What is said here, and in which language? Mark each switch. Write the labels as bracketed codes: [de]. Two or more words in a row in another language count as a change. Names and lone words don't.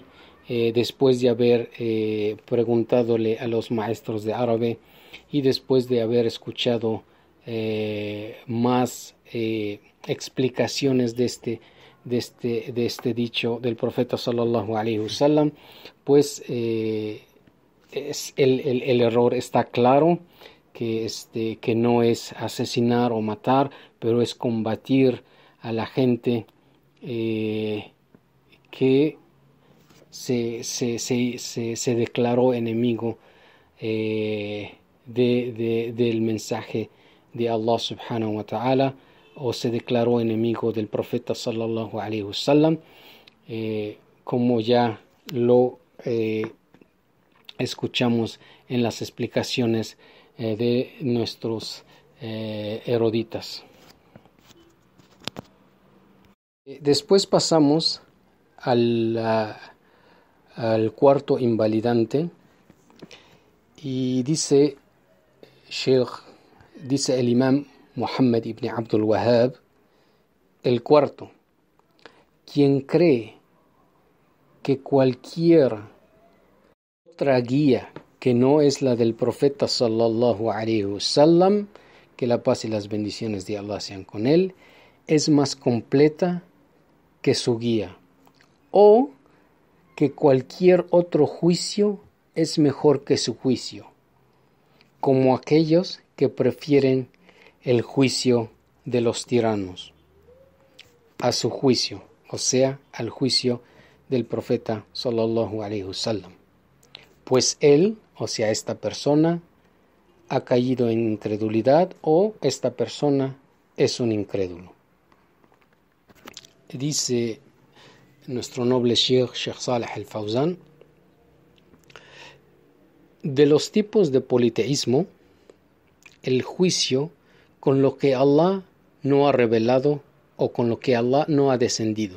[es] Después de haber preguntadole a los maestros de árabe y después de haber escuchado más explicaciones de este dicho del profeta [ar] صلى الله عليه وسلم, [es] pues el error está claro, que no es asesinar o matar, pero es combatir a la gente que se declaró enemigo del mensaje de Allah [ar] سبحانه وتعالى, [es] o se declaró enemigo del profeta [ar] صلى الله عليه وسلم, [es] como ya lo escuchamos en las explicaciones de nuestros eruditas. Después pasamos al cuarto invalidante y dice el imam Muhammad ibn Abdul Wahhab, el cuarto: quien cree que cualquier otra guía que no es la del profeta [ar] صلى الله عليه وسلم, [es] que la paz y las bendiciones de Allah sean con él, es más completa que su guía, o que cualquier otro juicio es mejor que su juicio, como aquellos que prefieren el juicio de los tiranos a su juicio, o sea, al juicio del profeta [ar] صلى الله عليه وسلم, [es] pues él, o sea, esta persona, ha caído en incredulidad, o esta persona es un incrédulo. Dice nuestro noble Sheikh Saleh al-Fawzan: de los tipos de politeísmo, el juicio con lo que Allah no ha revelado o con lo que Allah no ha descendido.